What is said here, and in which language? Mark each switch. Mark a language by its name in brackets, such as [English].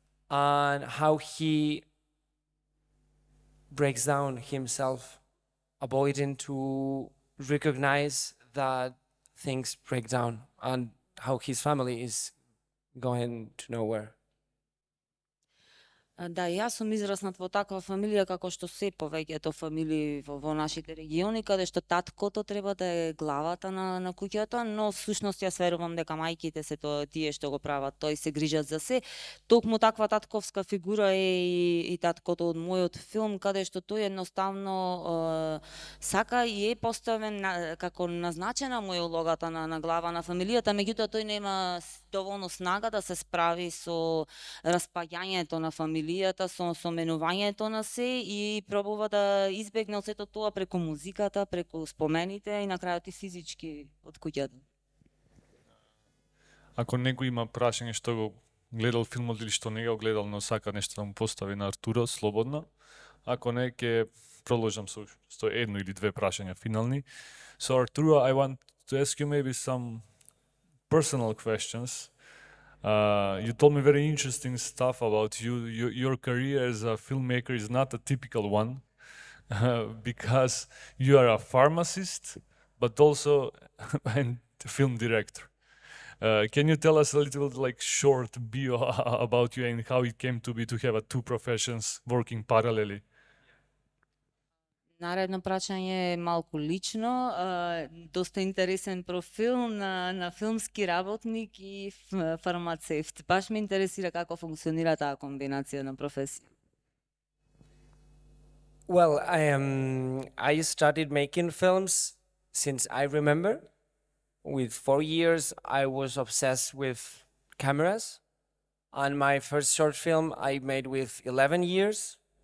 [English] and how he breaks down himself, avoiding to recognize that things break down and how his family is going to nowhere. [Macedonian] Да, јас сум израснат во таква фамилија како што се повеќето фамилии во нашите региони, каде што таткото треба да е главата на куќата, но всушност јас верувам дека мајките се тие што го прават, тој се грижат за се. Токму таква татковска фигура е и таткото од мојот филм, каде што тој едноставно сака и е поставен како назначена му е улогата на глава на фамилијата, меѓутоа тој нема доволно снага да се справи со распаѓањето на фамилијата, со менувањето на се и пробува да избегне сето тоа преку музиката, преку спомените и на крајот и физички од куќата. Ако некој има прашање што го гледал филмот или што не го гледал, но сака нешто да му постави на Артуро, слободно. Ако не, ќе продолжам со едно или две прашања финални. [English] So Arturo, I want to ask you maybe some personal questions. You told me very interesting stuff about you. Your career as a filmmaker is not a typical one because you are a pharmacist, but also a film director. Can you tell us a little short bio about you and how it came to be to have two professions working parallelly? [Macedonian] Наредно прашање е малку лично, доста интересен профил на филмски работник и фармацевт. Баш ме интересира како функционира таа комбинација на професија. [English] Well, I started making films since I remember. With 4 years, I was obsessed with cameras, and my first short film I made with 11 years.